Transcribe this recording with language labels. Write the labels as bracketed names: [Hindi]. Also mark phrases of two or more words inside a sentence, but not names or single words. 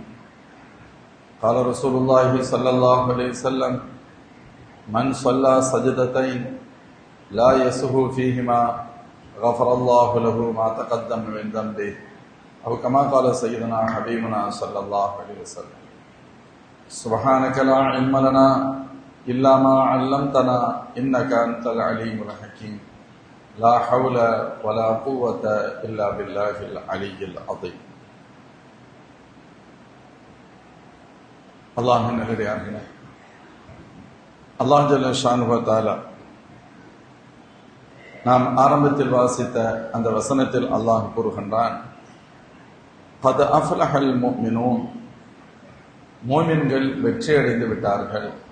[Arabic] قال رسول الله صلى الله عليه وسلم: من صلى سجدتين لا يسهو فيهما غفر الله له ما تقدم من ذنبه أو كما قال سيدنا حبيبنا صلى الله عليه وسلم. سبحانك لا علم لنا إلا ما علمتنا إنك أنت العليم الحكيم. لا حول ولا قوة إلا بالله العلي العظيم. [Tamil] அல்லாஹ்வின் நல்லடியார்களே, அல்லாஹ் [Arabic] جل شأنه و تعالى [Tamil] நாம் ஆரம்பத்தில் வாசித்த அந்த வசனத்தில் அல்லாஹ் கூறுகின்றான்: [Arabic] قد أفلح المؤمنون, [Tamil] மோமின்கள் வெற்றியடைந்து விட்டார்கள்.